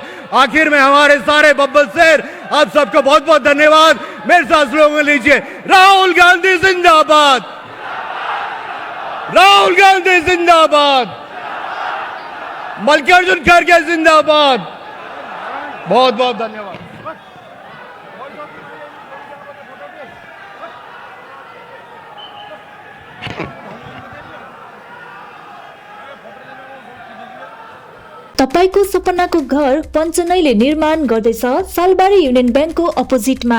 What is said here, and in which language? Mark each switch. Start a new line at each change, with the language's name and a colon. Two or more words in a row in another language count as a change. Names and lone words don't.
Hindi: आखिर में हमारे सारे बब्बर शेर, आप सबको बहुत बहुत धन्यवाद। मेरे साथ लोग लीजिए, राहुल गांधी जिंदाबाद, राहुल गांधी जिंदाबाद, मल्लिकार्जुन खड़गे जिंदाबाद। बहुत बहुत धन्यवाद।
Nepali: तपाईको सपनाको घर पञ्चनैले निर्माण गर्दैछ सालबारी युनियन ब्याङ्कको अपोजिटमा।